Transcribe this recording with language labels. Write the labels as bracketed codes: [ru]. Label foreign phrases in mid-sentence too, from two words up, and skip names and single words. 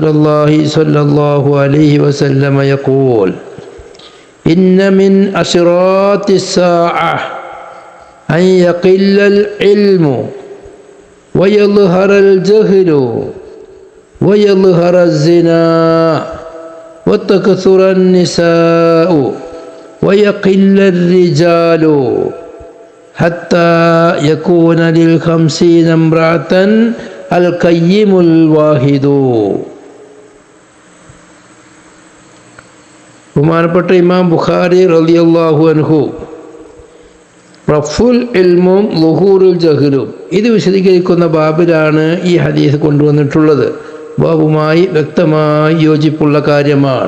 [ar] الله صلى الله عليه وسلم يقول: إن من أشراط الساعة أن يقل العلم ويظهر الجهل ويظهر الزنا وتكثر النساء ويقل الرجال حتى يكون لل50 امرأة القيم الواحد. [ml] ബഹുമാനപ്പെട്ട ഇമാം ബുഖാരി [ar] رضي الله عنه رفع العلم ظهور الجهل [ml] ഇത് വിശദീകരിക്കുന്ന ബാബിലാണ് ഈ ഹദീസ് കൊണ്ടുവന്നിട്ടുള്ളത്. ബാബുമായി വ്യക്തമായി യോജിപ്പുള്ള കാര്യമാണ്.